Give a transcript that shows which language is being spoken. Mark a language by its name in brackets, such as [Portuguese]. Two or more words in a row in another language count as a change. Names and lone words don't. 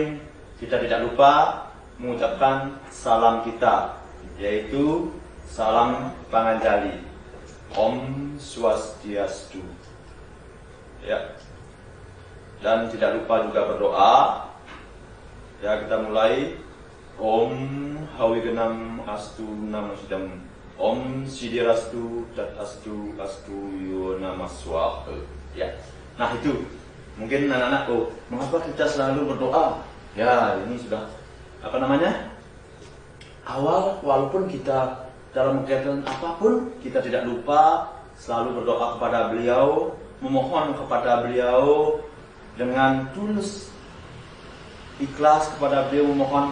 [Indonesian] Kita tidak lupa mengucapkan salam kita, yaitu salam Panganjali, [Sanskrit] Om Swastiastu [Indonesian] ya. Dan tidak lupa juga berdoa ya. Kita mulai [Sanskrit] Om Hawigenam Astu Namasidam Om Sidirastu Dat Astu Astu Yonamaswah ya. [Indonesian] Nah, itu mungkin anak-anak, mengapa kita selalu berdoa ya? Ini sudah awal, walaupun kita dalam kegiatan apapun kita tidak lupa selalu berdoa kepada beliau, memohon kepada beliau dengan tulus, ikhlas kepada beliau memohon.